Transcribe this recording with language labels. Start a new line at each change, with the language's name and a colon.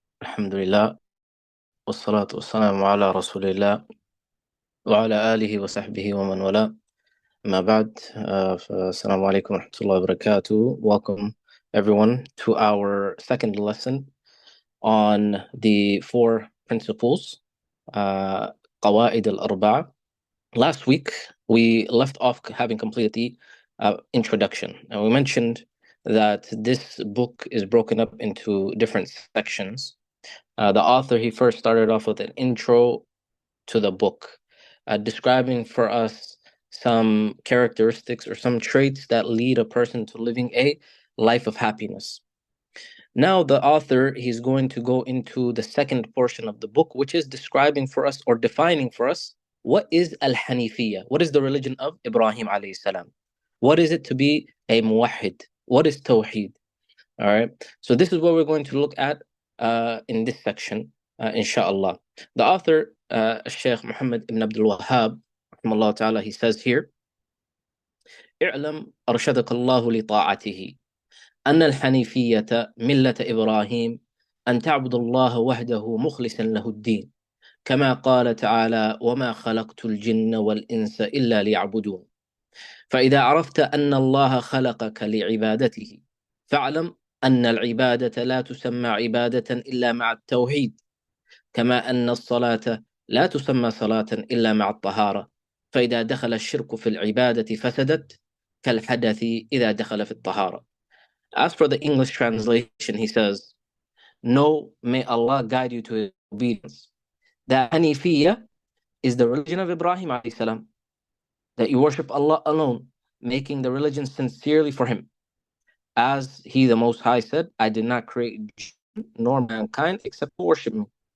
Arabic: الحمد لله والصلاة والسلام على رسول الله وعلى آله وصحبه ومن والاه. ما بعد. فالسلام عليكم ورحمة الله وبركاته.
English: Welcome everyone to our second lesson on the four principles, قواعد الأربعة. Last week, we left off having completed the introduction. And we mentioned that this book is broken up into different sections. The author, he first started off with an intro to the book, describing for us some characteristics or some traits that lead a person to living a life of happiness. Now, the author, he's going to go into the second portion of the book, which is describing for us or defining for us what is al-Hanifiyya, what is the religion of Ibrahim alayhi salam, what is it to be a muwahhid, what is tawheed. All right, so this is what we're going to look at in this section, inshallah. The author, Sheikh Muhammad ibn Abdul Wahhab, rahimahullah ta'ala, he says here,
Arabic: اعلم أرشدك الله لطاعته أن الحنيفية ملة إبراهيم أن تعبد الله وحده مخلصا له الدين كما قال تعالى وما خلقت الجن والإنس إلا ليعبدون. فإذا عرفت أن الله خلقك لعبادته فاعلم أن العبادة لا تسمى عبادة إلا مع التوحيد، كما أن الصلاة لا تسمى صلاة إلا مع الطهارة، فإذا دخل الشرك في العبادة فسدت كالحدث إذا دخل في الطهارة.
English: As for the English translation, he says, "No, may Allah guide you to His obedience. The Hanifiyya is the religion of Ibrahim alayhi salam, that you worship Allah alone, making the religion sincerely for Him. As He, the Most High, said, I did not create jinn nor mankind except to worship me.